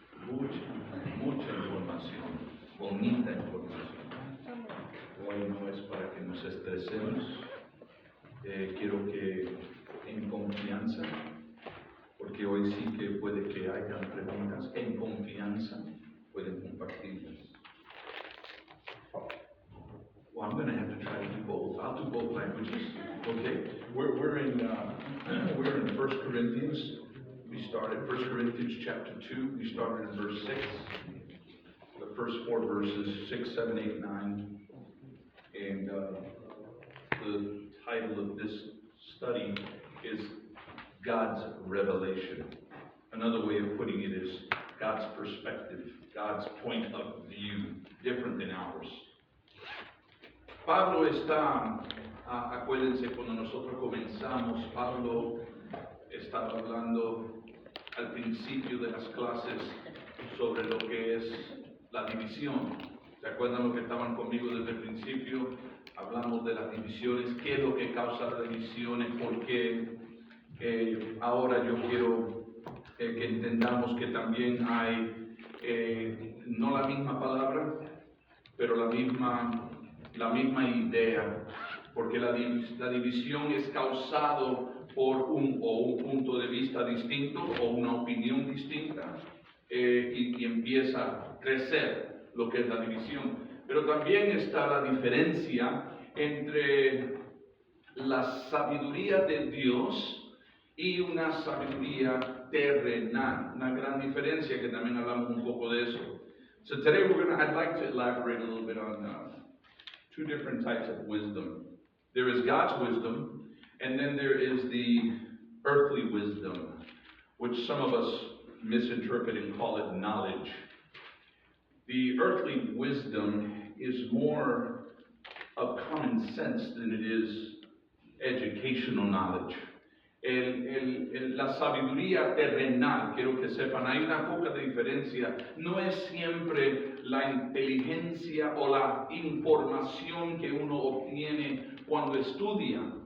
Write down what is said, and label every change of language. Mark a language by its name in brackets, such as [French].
[Spanish] Mucha información, bonita información. Hoy no es para que nos estresemos. Quiero que en confianza, porque hoy sí que puede que haya preguntas, en confianza pueden compartirlas. [English] Well, I'm going to have to try to do both. I'll do both languages. Okay, we're in 1 Corinthians. We started 1 Corinthians chapter 2. We started in verse 6. The first 4 verses, 6, 7, 8, 9. And the title of this study is God's Revelation. Another way of putting it is God's perspective, God's point of view, different than ours. [Spanish] Pablo está, acuérdense, cuando nosotros comenzamos, Pablo estaba hablando al principio de las clases sobre lo que es la división. ¿Se acuerdan los que estaban conmigo desde el principio? Hablamos hablamos de las divisiones, qué es lo que causa las divisiones, por qué. Ahora yo quiero que entendamos que también hay, no la misma palabra, pero la misma idea, porque la división es causado por un punto de vista distinto o una opinión distinta, y empieza a crecer lo que es la división. Pero también está la diferencia entre la sabiduría de Dios y una sabiduría terrenal, una gran diferencia que también hablamos un poco de eso. [English] So today I'd like to elaborate a little bit on two different types of wisdom. There is God's wisdom, and then there is the earthly wisdom, which some of us misinterpret and call it knowledge. The earthly wisdom is more of common sense than it is educational knowledge. [Spanish] La sabiduría terrenal, quiero que sepan, hay una poca diferencia. No es siempre la inteligencia o la información que uno obtiene cuando estudia.